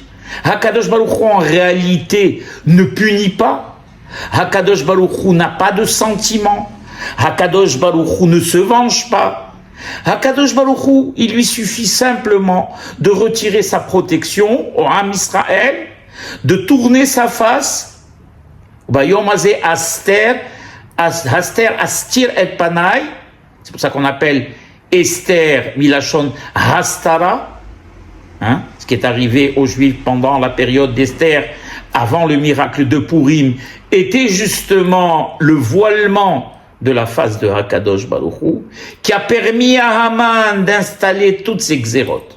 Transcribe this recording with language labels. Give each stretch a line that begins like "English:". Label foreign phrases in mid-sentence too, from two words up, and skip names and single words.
French: Hakadosh Baruch Hu en réalité ne punit pas. Hakadosh Baruch Hu n'a pas de sentiment. Hakadosh Baruch Hu ne se venge pas. Hakadosh Baruch Hu, il lui suffit simplement de retirer sa protection au Am Israël, de tourner sa face.
Hebrew: ביום הזה הסתר אסתיר את פני.
French: C'est pour ça qu'on appelle Esther
Hebrew: מלשון הסתרה.
French: Ce qui est arrivé aux Juifs pendant la période d'Esther, avant le miracle de Purim, était justement le voilement de la face de Hakadosh Baruch Hu, qui a permis à Haman d'installer toutes ces xérotes.